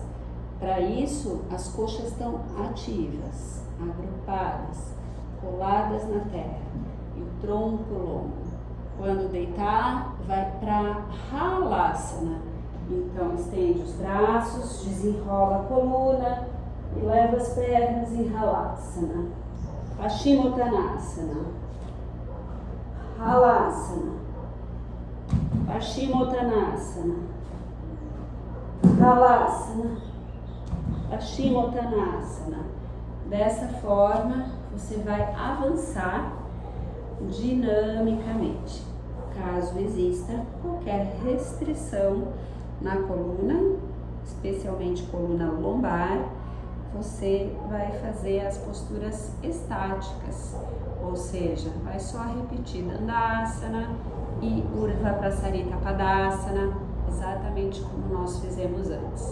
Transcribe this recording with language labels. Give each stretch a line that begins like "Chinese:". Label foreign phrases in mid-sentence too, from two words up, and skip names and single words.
Portuguese: Para isso, as coxas estão ativas, agrupadas, coladas na terra e o tronco longo. Quando deitar, vai para Halasana. Então, estende os braços, desenrola a coluna e leva as pernas em Halasana. Paschimottanasana. Halasana. Paschimottanasana. Halasana. Paschimottanasana. Dessa forma, você vai avançar dinamicamente. Caso exista qualquer restrição na coluna, especialmente coluna lombar, você vai fazer as posturas estáticas, ou seja, vai só repetir Dandasana e Urdhva Prasarita Padasana, exatamente como nós fizemos antes.